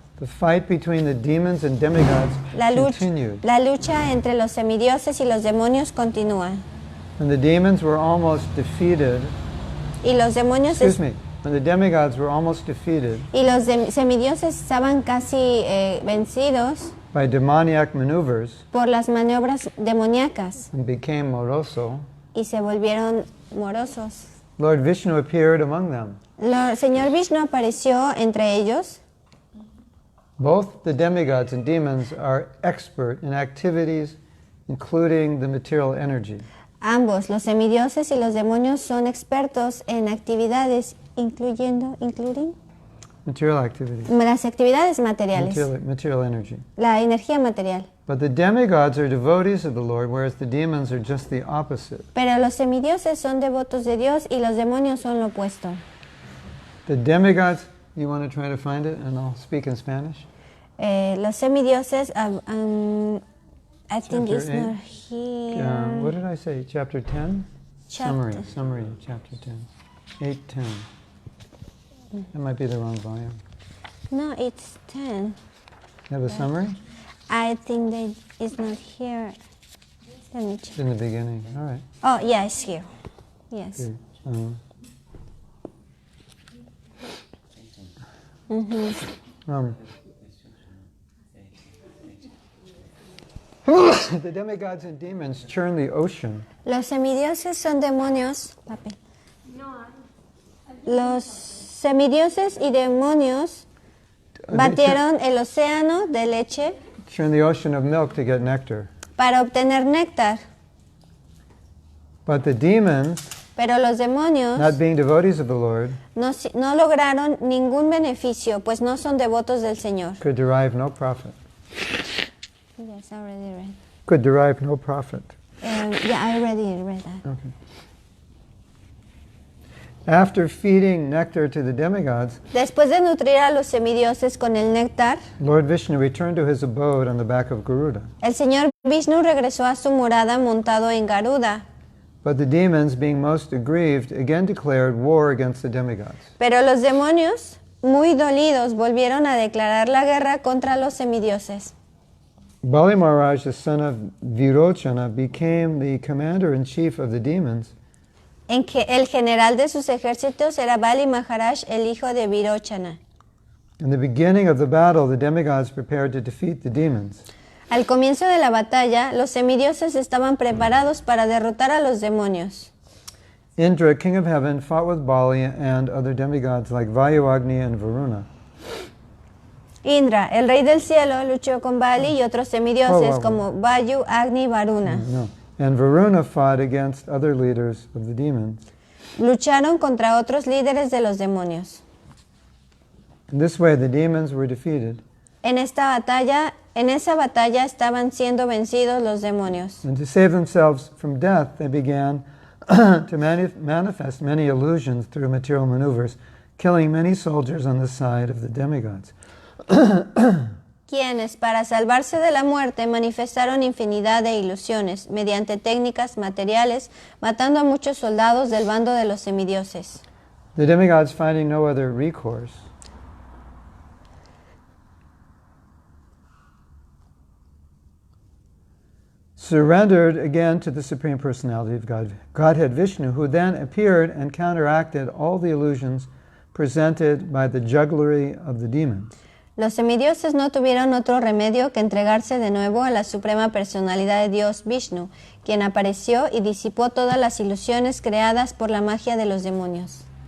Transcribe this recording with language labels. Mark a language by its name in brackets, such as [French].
[English] The fight between the demons and demigods continued. [Spanish] La lucha entre los semidioses y los demonios continúa. [English] When the demons were almost defeated, [Spanish] Y los demonios [English] when the demigods were almost defeated [Spanish] y los semidioses estaban casi vencidos [English] by demoniac maneuvers [Spanish] por las maniobras demoníacas [English] and became moroso, [Spanish] y se volvieron morosos. [English] Lord Vishnu appeared among them. [Spanish] El Señor Vishnu apareció entre ellos. [English] Both the demigods and demons are expert in activities including the material energy. [Spanish] Ambos, los semidioses y los demonios, son expertos en actividades, [English] including Material activities. [Spanish] las actividades materiales, [English] Material energy. [Spanish] la energía material. [English] But the demigods are devotees of the Lord, whereas the demons are just the opposite. [Spanish] Pero los semidioses son devotos de Dios y los demonios son lo opuesto. [English] The demigods, you want to try to find it and I'll speak in Spanish? [Spanish] Los semidioses, [English] I think Chapter it's eight. not here. What did I say? Chapter 10? Summary of chapter 10. 8:10. That might be the wrong volume. No, it's 10. You have a summary? I think that it's not here. Let me It's check. in the beginning. All right. Oh, yeah, it's here. Yes. Good. The demigods and demons churn the ocean. [Spanish] Los semidioses son demonios. Papi. Los semidioses y demonios batieron el océano de leche [English] Churn the ocean of milk to get nectar. [Spanish] para obtener néctar. [English] But the demons, [Spanish] Pero los demonios [English] not being devotees of the Lord, [Spanish] no lograron ningún beneficio, pues no son devotos del Señor. [English] could derive no profit. Yes, I already read. Could derive no profit. Yeah, I already read that. Okay. After feeding nectar to the demigods, [Spanish] Después de nutrir a los semidioses con el néctar, [English] Lord Vishnu returned to his abode on the back of Garuda. [Spanish] el Señor Vishnu regresó a su morada montado en Garuda. [English] But the demons, being most aggrieved, again declared war against the demigods. [Spanish] Pero los demonios, muy dolidos, volvieron a declarar la guerra contra los semidioses. [English] Bali Maharaj, the son of Virochana, became the commander-in-chief of the demons, [Spanish] En que el general de sus ejércitos era Bali Maharaj, el hijo de Virochana. [English] In the beginning of the battle, the demigods prepared to defeat the demons. [Spanish] Al comienzo de la batalla, los semidioses estaban preparados para derrotar a los demonios. [English] Indra, king of heaven, fought with Bali and other demigods like Vayu, Agni, and Varuna. [Spanish] Indra, el rey del cielo, luchó con Bali y otros semidioses como Vayu, Agni y Varuna. [English] No. And Varuna fought against other leaders of the demons. [Spanish] Lucharon contra otros líderes de los demonios. [English] In this way, the demons were defeated. [Spanish] En esa batalla estaban siendo vencidos los demonios. [English] And to save themselves from death, they began to manifest many illusions through material maneuvers, killing many soldiers on the side of the demigods. [Spanish] Quienes, para salvarse de la muerte, manifestaron infinidad de ilusiones mediante técnicas materiales, matando a muchos soldados del bando de los semidioses. [English] The demigods, finding no other recourse, surrendered again to the Supreme Personality of Godhead Vishnu, who then appeared and counteracted all the illusions presented by the jugglery of the demons. [Spanish] Los semidioses no tuvieron otro remedio que entregarse de nuevo a la Suprema Personalidad de Dios Vishnu, quien apareció y disipó todas las ilusiones creadas por la magia de los demonios.